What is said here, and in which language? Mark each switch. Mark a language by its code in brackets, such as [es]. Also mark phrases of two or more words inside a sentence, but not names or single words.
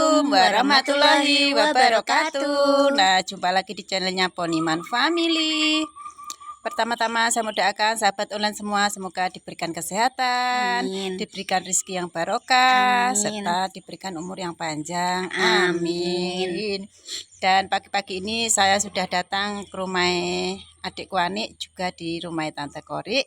[ar] ورحمة الله وبركاته. [id] Nah, jumpa lagi di channelnya Poniman Family. Pertama-tama saya mau doakan sahabat online semua semoga diberikan kesehatan, diberikan rezeki yang barokah, serta diberikan umur yang panjang. Amin. Dan pagi-pagi ini saya sudah datang ke rumah adikku Anik, juga di rumah Tante Kori.